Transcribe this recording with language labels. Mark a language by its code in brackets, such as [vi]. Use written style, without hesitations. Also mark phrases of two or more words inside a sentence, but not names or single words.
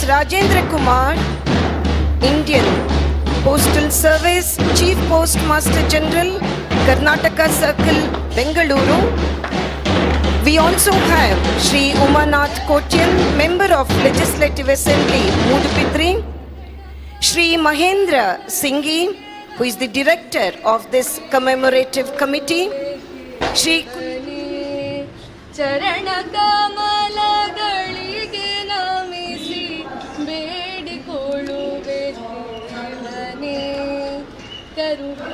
[en] Rajendra Kumar, Indian Postal Service, Chief Postmaster General, Karnataka Circle, Bengaluru. We also have Shri Umanath Kotyan, Member of Legislative Assembly, Mudupidri. Shri Mahendra Singhi, who is the Director of this commemorative committee. Shri [kn] ಚರಣ ಕಮಲಗಳಿಗೆ ನಮಿಸಿ ಬೇಡಿಕೊಳ್ಳುವೆ ದೇವನೇ ಕರು